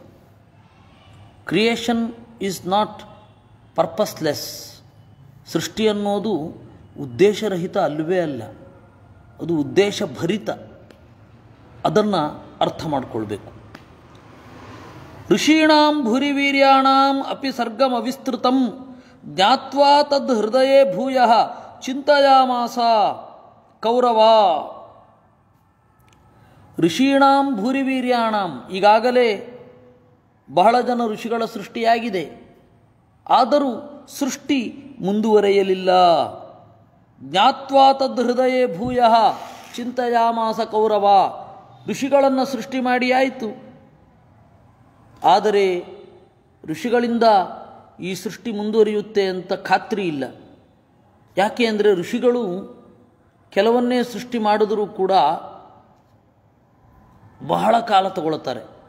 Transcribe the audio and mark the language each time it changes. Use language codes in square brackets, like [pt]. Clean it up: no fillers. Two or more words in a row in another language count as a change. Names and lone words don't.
[en] Creation is not purposeless. [kn] ಸೃಷ್ಟಿ ಅನ್ನೋದು ಉದ್ದೇಶರಹಿತ ಅಲ್ಲವೇ ಅಲ್ಲ, ಅದು ಉದ್ದೇಶಭರಿತ. ಅದನ್ನು ಅರ್ಥ ಮಾಡಿಕೊಳ್ಬೇಕು. [sa] ಋಷೀಣಾಂ ಭೂರಿವೀರ್ಯಾಣಾಂ ಅಪಿ ಸರ್ಗಮವಿಸ್ತೃತಂ ಜ್ಞಾತ್ವಾ ತದ್ ಹೃದಯೇ ಭೂಯಃ ಚಿಂತಯಾಮಾಸ ಕೌರವ. ಋಷೀಣಾಂ ಭೂರಿವೀರ್ಯಾಣಾಂ, [kn] ಈಗಾಗಲೇ ಬಹಳ ಜನ ಋಷಿಗಳ ಸೃಷ್ಟಿಯಾಗಿದೆ, ಆದರೂ ಸೃಷ್ಟಿ ಮುಂದುವರೆಯಲಿಲ್ಲ. [sa] ಜ್ಞಾತ್ವಾ ತದ್ ಹೃದಯೇ ಭೂಯಃ ಚಿಂತಯಾಮಾಸ ಕೌರವ. [kn] ಋಷಿಗಳನ್ನು ಸೃಷ್ಟಿ ಮಾಡಿ ಆಯಿತು, ಆದರೆ ಋಷಿಗಳಿಂದ ಈ ಸೃಷ್ಟಿ ಮುಂದುವರಿಯುತ್ತೆ ಅಂತ ಖಾತ್ರಿ ಇಲ್ಲ. ಯಾಕೆ ಅಂದರೆ ಋಷಿಗಳು ಕೆಲವನ್ನೇ ಸೃಷ್ಟಿ ಮಾಡಿದರೂ ಕೂಡ ಬಹಳ ಕಾಲ ತಗೊಳ್ತಾರೆ.